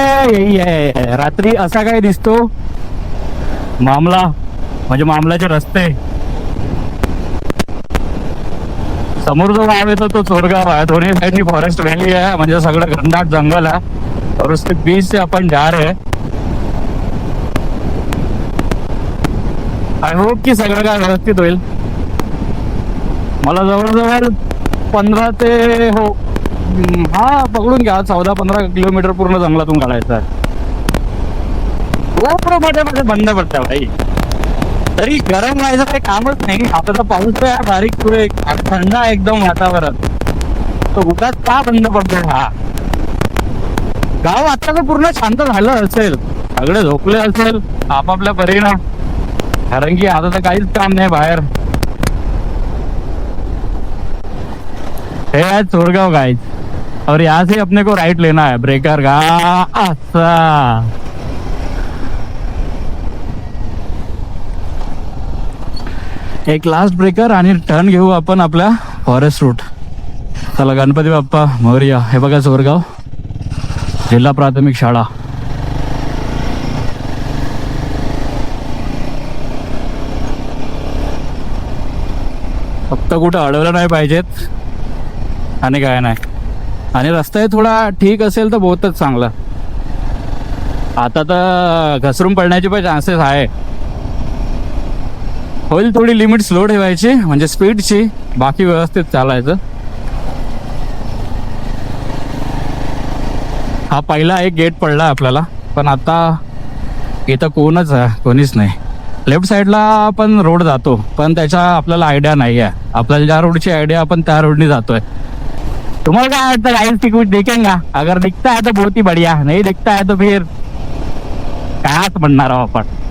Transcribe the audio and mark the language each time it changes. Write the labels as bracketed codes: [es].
[mr] यही आहे रात्री असा काय दिसतो मामला, म्हणजे मामलाचे रस्ते. समोर जो गाव येतो तो चोरगाव आहे, दोन्ही साइड फॉरेस्ट व्हॅली आहे, म्हणजे सगळं घनदाट जंगल आहे. [hi] और उसके बीच से अपन जा रहे हैं. [mr] आय होप की सगळं काय व्यवस्थित होईल. मला जवळजवळ 15 ते हो हा पकडून घ्या 14-15 किलोमीटर पूर्ण जंगलातून काढायचं आहे. मध्ये बंद पडतं भाई, तरी गरम व्हायचं काही कामच नाही. आता तर पाऊस आहे बारीक, पुढे थंड आहे एकदम वातावरण, तो उगाच का बंद पडतो. हा गाव आता तर पूर्ण शांत झालं असेल, सगळे झोपले असेल आपापल्या परीनं, कारण की आता तर काहीच काम नाही बाहेर. हे आहे चोरगाव गाइस, [hi] और यहाँ से अपने को राइट लेना है ब्रेकर का. [mr] अच्छा एक लास्ट ब्रेकर आणि टर्न घेऊ आपण आपल्या फॉरेस्ट रूट. चला गणपती बाप्पा मोरया. हे बघा चोरगाव जिल्हा प्राथमिक शाळा. फक्त कुठं अडवलं नाही पाहिजेत आणि काय नाही. आणि रस्ता थोडा ठीक असेल तर बहुतच चांगला. आता तर घसरून पडण्याचे पण चान्सेस आहे. होईल थोडी लिमिट स्लो ठेवायची, म्हणजे स्पीडची, बाकी व्यवस्थित चालायचं. हा पहिला एक गेट पडला आपल्याला, पण आता इथं कोणच आहे, कोणीच नाही. लेफ्ट साईडला पण रोड जातो, पण त्याचा आपल्याला आयडिया नाही आहे. आपल्याला ज्या रोडची आयडिया आपण त्या रोडनी जातोय. तुम्हाला काय वाटतं गाइस की [hi] कुछ दिखेगा? अगर दिखता है तो बहुत ही बढ़िया, नहीं दिखता है तो फिर [mr] कायच म्हणणार आहोत आपण.